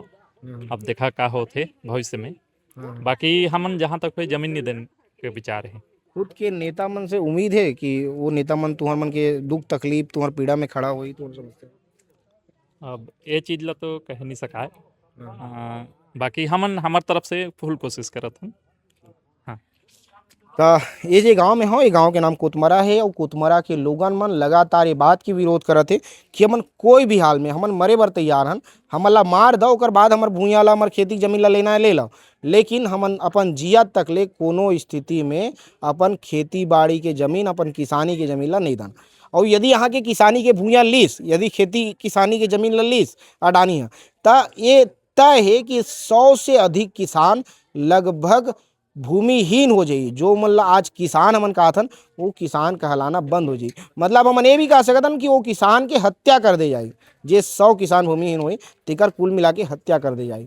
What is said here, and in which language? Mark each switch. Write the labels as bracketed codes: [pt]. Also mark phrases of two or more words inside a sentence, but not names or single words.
[hne] अब देखा का होते भविष्य में। बाकी हमन जहाँ तक कोई जमीन नहीं देने के विचार है। खुद के नेता मन से उम्मीद है कि वो नेता मन तुम्हारे मन के दुख तकलीफ तुम्हारे पीड़ा में खड़ा हुई तो समझते हैं? अब ये चीज ला तो कह नहीं सका है। बाकी हमन हमार तरफ से फुल कोशिश करत हन। तो ये जो गांव में हो, ये गांव के नाम कोतमरा है और कोतमरा के लोगन मन लगातार ये बात की विरोध करत है कि हमन कोई भी हाल में हमन मरे बर तैयार हन, हमन ला मार दो ओकर बाद हमर भूया ला हमर खेती जमीन ला लेना है ले लो, लेकिन हमन अपन जिया तक ले कोनो स्थिति में अपन खेती बाड़ी के जमीन, अपन किसानी के जमीन ला नहीं दान। और यदि यहाँ के किसानी के भूया लीस, यदि खेती किसानी के जमीन ला लीस अडानी है, तो ये तय है कि 100 से अधिक किसान लगभग भूमिहीन हो जाई। जो मतलब आज किसान हमन कहा था वो किसान कहलाना बंद हो जाई। मतलब हमन ये भी कह सकतन कि वो किसान के हत्या कर दे जाए। जे 100 किसान भूमिहीन हुए तेकर कुल मिला के हत्या कर दे जाए।